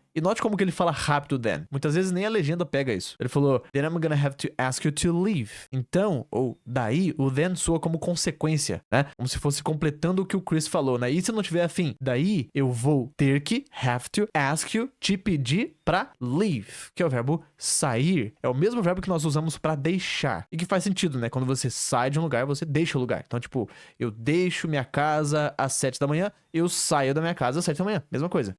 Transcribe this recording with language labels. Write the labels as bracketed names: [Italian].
[Portuguese] E note como que ele fala rápido then. Muitas vezes nem a legenda pega isso. Ele falou, [English] then I'm gonna have to ask you to leave. [Portuguese] Então, ou daí, o then soa como consequência, né? Como se fosse completando o que o Chris falou, né? E se eu não tiver afim? Daí, eu vou ter que, [English] have to, ask you, [Portuguese] te pedir pra leave, que é o verbo sair. É o mesmo verbo que nós usamos pra deixar. E que faz sentido, né? Quando você sai de um lugar, você deixa o lugar. Então, tipo, eu deixo minha casa às 7 da manhã, eu saio da minha casa às 7 da manhã. Mesma coisa.